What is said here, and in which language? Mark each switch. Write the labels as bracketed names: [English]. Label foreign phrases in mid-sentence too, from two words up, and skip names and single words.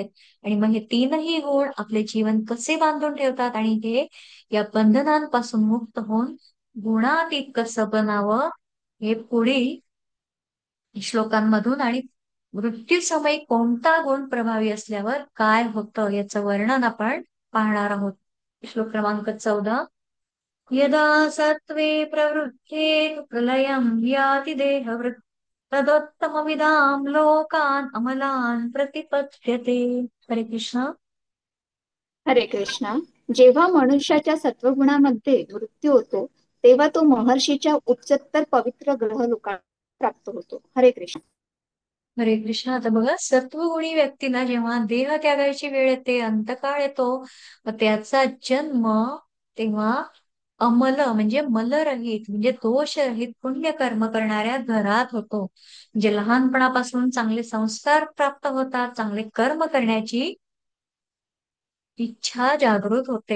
[Marathi] आणि मग हे तीनही गुण आपले जीवन कसे बांधून ठेवतात आणि हे या बंधनांपासून मुक्त होऊन गुणातीत कसं बनावं, हे पुढील श्लोकांमधून आणि मृत्यूसमयी कोणता गुण प्रभावी असल्यावर काय होतं याचं वर्णन आपण पाहणार आहोत. श्लोक क्रमांक 14. [Sanskrit] यदा सत्त्वे प्रवृद्धे प्रलयं याति देहवृत् तदोत्तमविदां लोकान् अमलान् प्रतिपद्यते. [Marathi] हरे कृष्ण. हरे कृष्णा. जेव्हा मनुष्याच्या सत्वगुणामध्ये मृत्यू होतो, तेव्हा तो महर्षीच्या उच्चतर पवित्र ग्रह लोकांना प्राप्त होतो. हरे कृष्ण. हरे कृष्ण. आता बघा, सत्वगुणी व्यक्तीला जेव्हा देह त्यागायची वेळ येते, अंतकाळ येतो, मग त्याचा जन्म तेव्हा अमल म्हणजे मलरहित म्हणजे दोषरहित पुण्य कर्म करणाऱ्या घरात होतो. म्हणजे लहानपणापासून चांगले संस्कार प्राप्त होतात, चांगले कर्म करण्याची इच्छा जागृत होते.